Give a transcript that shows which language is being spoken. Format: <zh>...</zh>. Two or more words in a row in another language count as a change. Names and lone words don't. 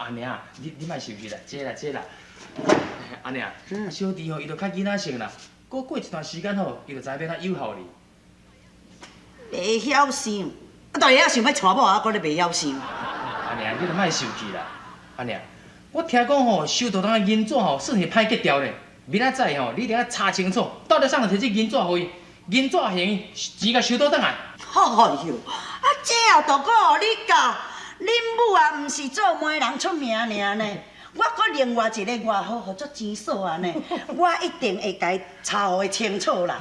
<nan>阿娘，你莫生气啦，这啦。阿娘，小弟吼，伊就较囡仔性啦，过一段时间吼，伊就知影要较友好哩。袂晓想，啊，大爷想要娶某啊，搁咧袂晓想。阿娘，你就莫生气啦。阿娘，我听讲吼，收到人的银纸吼，算是歹结掉咧。明仔载吼，你一定要查清楚，到底啥人摕这银纸互伊，银纸还钱甲收倒转来。哎呦，啊，这也都讲你教，恁母啊，毋是做媒人出名尔呢。我搁另外一个外号，叫做钱嫂啊呢，我一定会甲伊查互清楚啦。</nan>